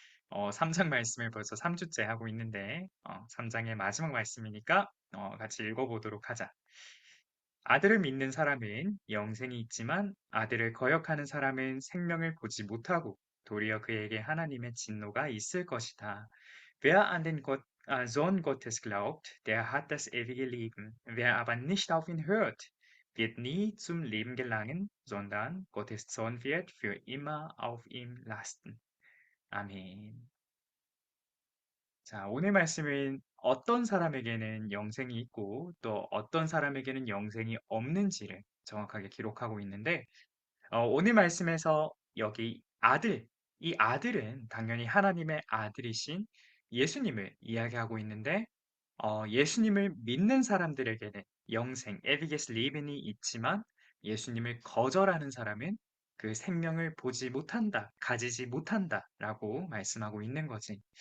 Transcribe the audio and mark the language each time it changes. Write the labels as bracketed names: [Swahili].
[Korean] 3장 말씀을 벌써 3주째 하고 있는데 3장의 마지막 말씀이니까 같이 읽어보도록 하자. 아들을 믿는 사람은 영생이 있지만 아들을 거역하는 사람은 생명을 보지 못하고 도리어 그에게 하나님의 진노가 있을 것이다. [German] Wer an den Sohn Gottes glaubt, der hat das ewige Leben. Wer aber nicht auf ihn hört, wird nie zum Leben gelangen, sondern Gottes Zorn wird für immer auf ihm lasten. [Korean] 아멘. 자, 오늘 말씀은 어떤 사람에게는 영생이 있고 또 어떤 사람에게는 영생이 없는지를 정확하게 기록하고 있는데, 오늘 말씀에서 여기 아들, 이 아들은 당연히 하나님의 아들이신 예수님을 이야기하고 있는데, 예수님을 믿는 사람들에게는 영생, [German] ewiges Leben [Korean] 이 있지만 예수님을 거절하는 사람은 그 생명을 보지 못한다, 가지지 못한다라고 말씀하고 있는 거지.